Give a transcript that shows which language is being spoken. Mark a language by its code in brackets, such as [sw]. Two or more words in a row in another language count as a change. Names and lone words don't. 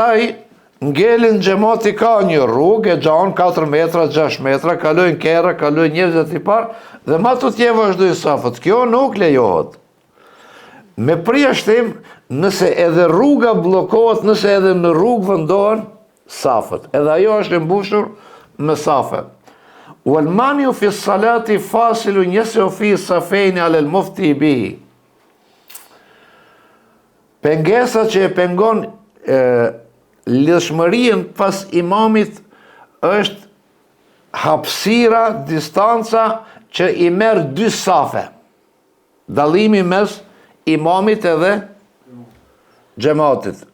[sq] Pastaj ngelin xhamati ka një rrugë e gjanë 4 metra, 6 metra, kalojnë kerra, kalojnë njerëzit i parë dhe ma të tje vazhdojnë safët. Kjo nuk lejohet. Me përjashtim, nëse edhe rruga bllokohet, nëse edhe në rrugë vendohen safët. Edhe ajo është e mbushur me safe. [ar] والمانع في الصلاة فاصل يسع صفين على المفتى به. [sq] Pengesa që e pengon lidhshmërinë pas imamit është hapësira, distanca që i merr 2 safe. Dallimi mes imamit edhe xhamatit.